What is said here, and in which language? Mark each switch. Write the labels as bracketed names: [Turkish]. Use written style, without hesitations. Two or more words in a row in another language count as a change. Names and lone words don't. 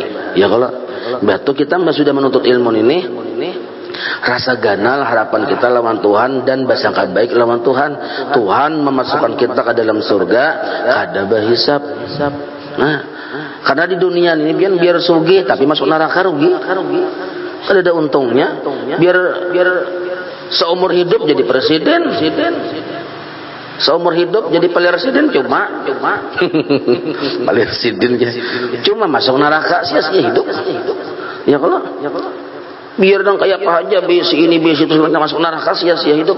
[Indonesian] Ya kalau batu kita sudah menuntut ilmu ini, rasa ganal harapan kita lawan Tuhan dan bersangka baik lawan Tuhan. Tuhan memasukkan kita ke dalam surga kada berhisab. Nah, karena di dunia ini biar sugih tapi masuk neraka rugi. [Banjar] Kada ada untungnya. [Indonesian] Biar seumur hidup jadi presiden. Seumur hidup jadi presiden cuma presiden cuma masuk neraka sia-sia hidup. Ya kalau biar dong kayak apa aja besi ini besi itu mereka masuk neraka sia-sia hidup.